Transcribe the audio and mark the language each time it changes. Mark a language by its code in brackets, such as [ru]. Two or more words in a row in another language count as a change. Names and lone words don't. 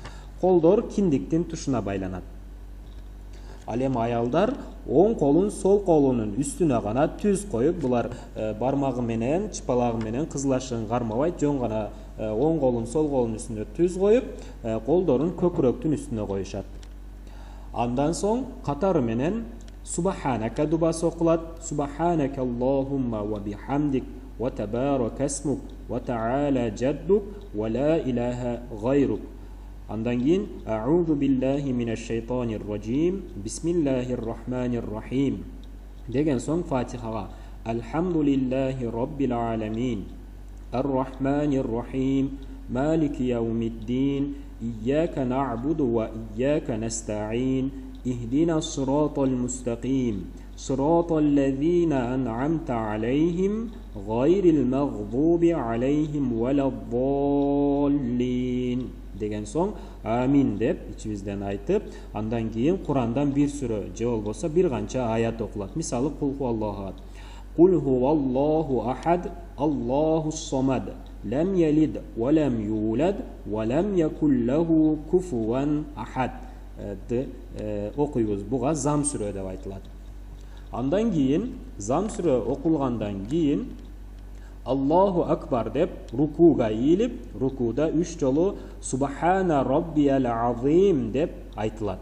[ky] Колдор киндиктин тушуна байланат. Ал эми аялдар оң колун сол колунун үстүнө гана түз коюп, булар бармагы менен чыпалагы менен кызыл ашыгын кармабайт, жөн гана оң колун сол колунун үстүнө түз коюп, колдорун көкүрөктүн үстүнө коюшат. Андан соң катары менен Субханака дубасы окулат. [ar] سبحانك اللهم وبحمدك وتبارك اسمك وتعالى جدك ولا إله غيرك. [ky] Андан кийин [ar] أعوذ بالله من الشيطان الرجيم. بسم الله الرحمن الرحيم [ky] деген соң Фатихага [ar] الحمد لله رب العالمين. الرحمن الرحيم. مالك يوم الدين. إياك نعبد وإياك نستعين. اهدنا الصراط المستقيم. صراط الذين أنعمت عليهم غير المغضوب عليهم ولا الضالين [ky] деген соң амин деп ичибизден айтып, андан кийин Курандан бир сүрө же болбосо бир канча аят окулат. [ar] Мисалы قل هو الله أحد. قل هو الله أحد الله الصمد لم يلد ولم يولد ولم يكن له كفوا أحد окуйбуз. [ky] Буга зам сүрө деп айтылат. Андан кийин зам сүрө окулгандан кийин [ar] الله أكبر [ky] деп рукуга ийилип, рукуда 3 жолу [ar] سبحان ربي العظيم [ky] деп айтылат.